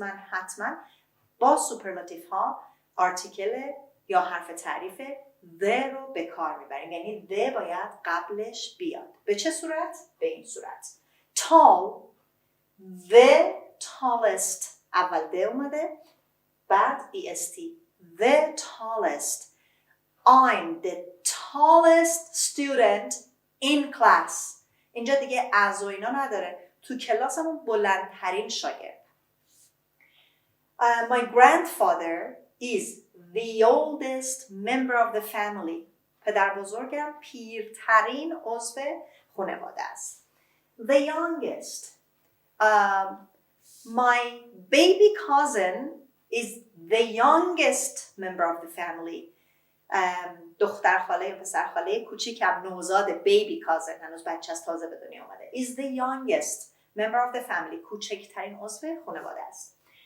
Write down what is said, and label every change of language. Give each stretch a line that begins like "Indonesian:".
Persian: حتما با سوپرلاتیف ها آرتیکل یا حرف تعریف the رو به کار میبریم، یعنی the باید قبلش بیاد. به چه صورت؟ به این صورت.
English: Tall، the tallest،
Persian: اول the اومده بعد est،
English: the tallest. I'm the tallest student in class.
Persian: اینجا دیگه از و اینا نداره، تو کلاسمون بلندترین شاگرد.
English: My grandfather is the oldest member of the family.
Persian: پدر بزرگم پیرترین عضو خانواده است.
English: The youngest. My baby cousin is the youngest member of the family.
Persian: دختر خاله یا پسر خاله کوچیکم، نوزاد baby cousin، هنوز بچه از تازه به دنیا آمده،
English: is the youngest member of the family،
Persian: کوچکترین عضو خانواده است.